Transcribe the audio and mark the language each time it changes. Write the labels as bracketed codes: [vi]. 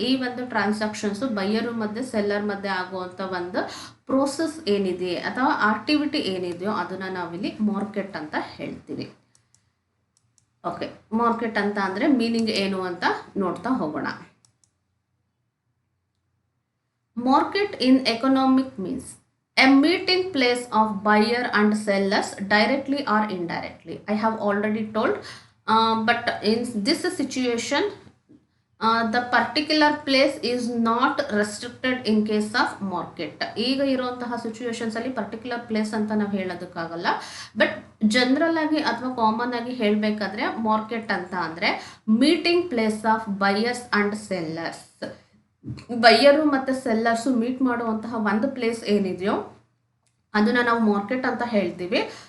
[kn] ಈ ಒಂದು transactions buyer ಮತ್ತು ಸೆಲ್ಲರ್ ಮಧ್ಯೆ ಆಗುವಂಥ ಒಂದು ಪ್ರೋಸೆಸ್ ಏನಿದೆ ಅಥವಾ ಆಕ್ಟಿವಿಟಿ ಏನಿದೆಯೋ ಅದನ್ನು ನಾವಿಲ್ಲಿ ಮಾರ್ಕೆಟ್ ಅಂತ ಹೇಳ್ತೀವಿ. ಓಕೆ, ಮಾರ್ಕೆಟ್ ಅಂತ ಅಂದರೆ ಮೀನಿಂಗ್ ಏನು ಅಂತ ನೋಡ್ತಾ ಹೋಗೋಣ. [en] Market in economic means a meeting place of buyer and sellers directly or indirectly. I have already told, but in this situation the particular place is not restricted in case of market. [kn] ಈಗ ಇರುವಂತಹ situations ಅಲ್ಲಿ particular place ಅಂತ ನಾವು ಹೇಳೋದಕ್ಕಾಗಲ್ಲ, but general ಆಗಿ ಅಥವಾ common ಆಗಿ ಹೇಳಬೇಕಾದ್ರೆ market ಅಂತ ಅಂದರೆ [en] Meeting place of buyers and sellers. [kn] Buyer ಮತ್ತು ಸೆಲ್ಲರ್ಸು ಮೀಟ್ ಮಾಡುವಂತಹ ಒಂದು ಪ್ಲೇಸ್ ಏನಿದೆಯೋ ಅದನ್ನು ನಾವು ಮಾರ್ಕೆಟ್ ಅಂತ ಹೇಳ್ತೀವಿ.